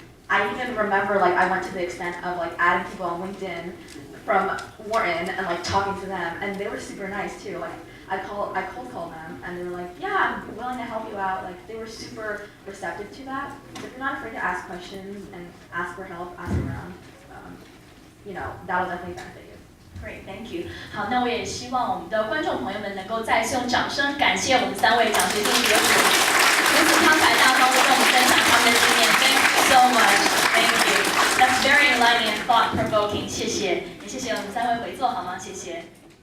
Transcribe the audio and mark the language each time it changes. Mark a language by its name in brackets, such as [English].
[English] I even remember, I went to the extent of, adding people on LinkedIn from Wharton and, talking to them, and they were super nice, too. I cold called them, and they were like, yeah, I'm willing to help you out. They were super receptive to that. So if you're not afraid to ask questions and ask for help, ask around, that will definitely benefit you. Great, thank you. [Chinese] 好，那我也希望我们的观众朋友们能够再次用掌声感谢我们3位奖学金得主，如此慷慨大方地跟我们分享他们的经验。 [English] Thank you so much. Thank you. That's very enlightening and thought-provoking. [Chinese] 谢谢，也谢谢我们3位回座好吗？谢谢。